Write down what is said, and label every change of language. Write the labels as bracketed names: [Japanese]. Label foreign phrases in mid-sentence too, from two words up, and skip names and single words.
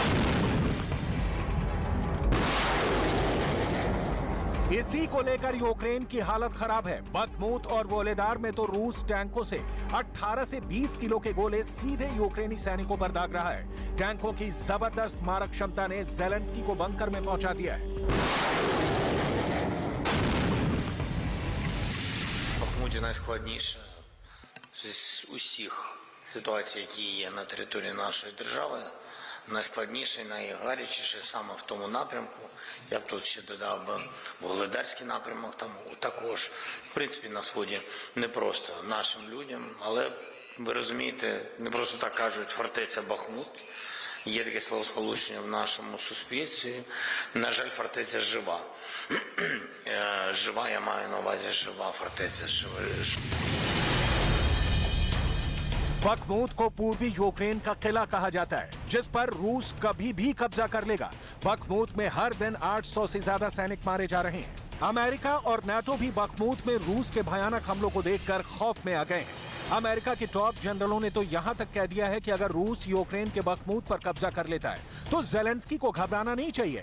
[Hindi] इसी को लेकर यूक्रेन की हालत खराब है। बखमूत और वोलेदार में तो रूस टैंकों से 18 से 20 किलो के गोले सीधे यूक्रेनी सैनिकों पर दाग रहा है। टैंकों की जबरदस्त मारक क्षमता ने ज़ेलेंस्की को बंकर में पहुंचा दिया है। [Ukrainian] Бахмуті найскладніше з усіх ситуацій, які є на території нашої держави. Найскладніше, найгарячіше саме в тому напрямку. Я б тут ще додав би Вугледарський напрямок, там також, в принципі, на Сході не просто нашим людям, але ви розумієте, не просто так кажуть фортеця Бахмут. Є таке словосполучення в нашому суспільстві. На жаль, фортеця жива. Жива, я маю на увазі жива, фортеця жива. [Hindi] बखमूत को पूर्वी यूक्रेन का किला कहा जाता है, जिस पर रूस कभी भी कब्जा कर लेगा। बखमूत में हर दिन 800 से ज्यादा सैनिक मारे जा रहे हैं। अमेरिका और नाटो भी बखमूत में रूस के भयानक हमलों को देखकर खौफ में आ गए हैं। अमेरिका के [English] top generals [Hindi] ने तो यहां तक कह दिया है कि अगर रूस यूक्रेन के बखमूत पर कब्जा कर लेता है तो जेलेंस्की को घबराना नहीं चाहिए।